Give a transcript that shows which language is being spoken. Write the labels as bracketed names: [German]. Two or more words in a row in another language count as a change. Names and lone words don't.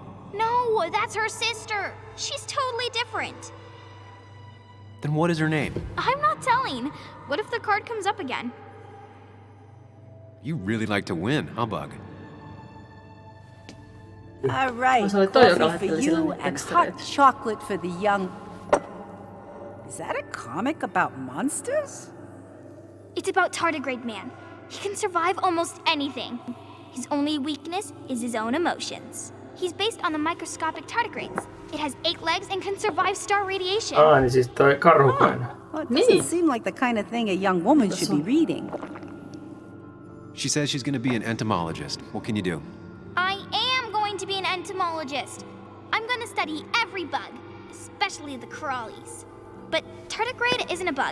[English] No, that's her sister. She's totally different. Then what is her name? I'm not telling. What if the card comes up again? You really like to win, huh, Bug? All right, [Finnish] Se oli toi, joka [English] coffee for [Finnish] lähetteli sille [English] you [Finnish] niitä [English] and [Finnish] tekstareita. [English] hot chocolate for the young... Is that a comic about monsters? It's about Tardigrade Man. He can survive almost anything. His only weakness is his own emotions. He's based on the microscopic tardigrades. It has 8 legs and can survive star radiation. [Finnish] Niin siis toi karhukainen. [English] Well, it doesn't seem like the kind of thing a young woman should be reading. She says she's gonna be an entomologist. What can you do? I am going to be an entomologist. I'm going to study every bug, especially the crawlies. But tardigrade isn't a bug.